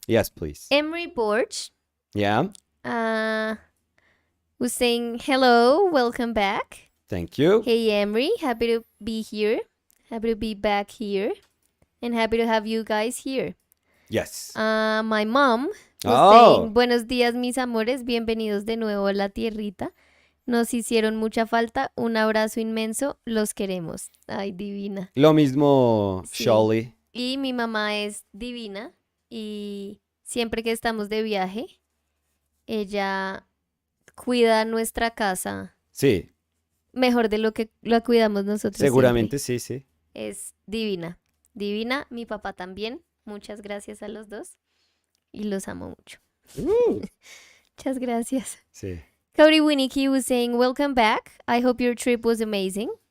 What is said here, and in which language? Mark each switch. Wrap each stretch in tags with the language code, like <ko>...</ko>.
<en>Yes, please. Emery Borch Yeah. was saying hello, welcome back. Thank you. Hey Emery, happy to be here. Happy to be back here. And happy to have you guys here. Yes. My mom was Oh. saying,</en> <es>buenos días mis amores, bienvenidos de nuevo a la tierrita. Nos hicieron mucha falta, un abrazo inmenso, los queremos. Ay, divina. Lo mismo, Sí. Shirley. Y mi mamá es divina y siempre que estamos de viaje, ella cuida nuestra casa Sí, mejor de lo que la cuidamos nosotros. seguramente siempre. sí, sí. Es divina. Divina, mi papá también. Muchas gracias a los dos. Y los amo mucho. Muchas gracias. Sí.</es> <en>Cody Winnicky was saying, welcome back. I hope your trip was amazing.</en>